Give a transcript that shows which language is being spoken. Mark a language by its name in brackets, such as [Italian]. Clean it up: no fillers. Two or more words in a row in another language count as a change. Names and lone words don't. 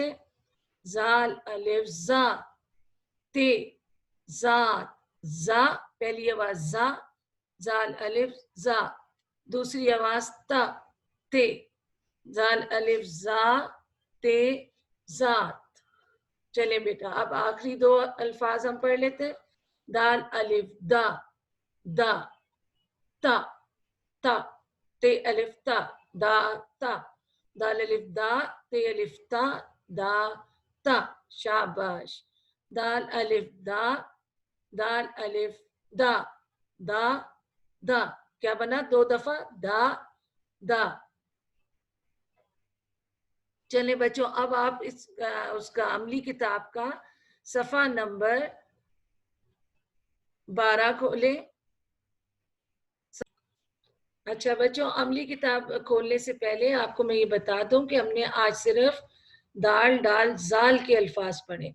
[Urdu] زال الف زا، تے، ذات، زا، پہلی آواز زا، زال الف زا، دوسری آواز تا، تے، زال الف زا، تے، ذات. چلیں بیٹا اب آخری دو الفاظ ہم پڑھ لیتے ہیں. دال الف دا، دا، تا، تا، تے الف تا، دا تا، دال الف دا، تے الف تا، دا تا. شاباش. دال الف دا، دال الف دا، دا دا. کیا بنا؟ دو دفعہ دا دا. چلیں بچوں اب آپ اس کا عملی کتاب کا صفحہ نمبر 12 کھولیں. اچھا بچوں، عملی کتاب کھولنے سے پہلے آپ کو میں یہ بتا دوں کہ ہم نے آج صرف دال ڈال زال کے الفاظ پڑھے.